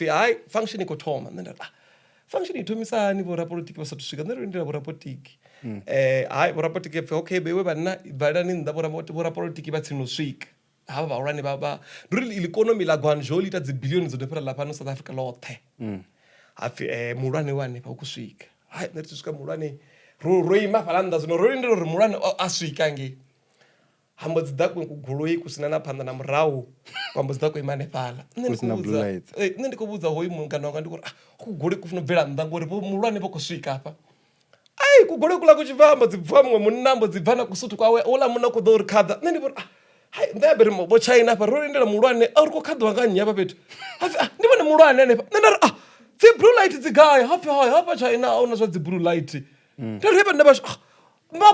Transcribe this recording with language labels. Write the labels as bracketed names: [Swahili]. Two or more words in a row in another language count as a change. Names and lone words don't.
[Venda] hai function i khou thoma nṋe nda function i thomisani vho rapolitiki vha sathu swika nṋe ri lindela vho rapolitiki hai vho rapolitiki apfhi okay bewe vhanna valani nnḓa vho rapolitiki vha tsini u swika havha vhahulwane nduri ikonomi la Guangzhou ita dzi billion dzo no fhira lapha no South Africa loṱhe hapfhi muhulwane wa hanefha u khou swika hai nṋe ri tshi swika muhulwane ro ima fhaḽa nnḓa zwino ro lindela uri muhulwane a swika ngei hambo dzi ḓa kugoloi kusina na phanḓa na murahu kwambo dzi ḓa ku ima hanefhaḽa nṋe ndi khou vhudza hoyu mungana wanga ndi kuri kugoloi ku funa u bvela nnḓa ngori muhulwane vha khou swika hafha ai kugoloi kula ku tshi bva hambo dzi bva muṅwe munna hambo dzi bva na kusuthu kwawe ola munna ku ḓo uri khaḓa nṋe ndi vhori hai nṋe aberi vho China hafha ro lindela muhulwane a uri khou khaḓiwa nga nnyi hafha fhethu ndi vhone muhulwane hanefha nṋe nda ri dzi [English] blue light [Venda] dzi gai hafha China a una zwa dzi [English] blue light [Venda] nda ri hevha nda vhashu ma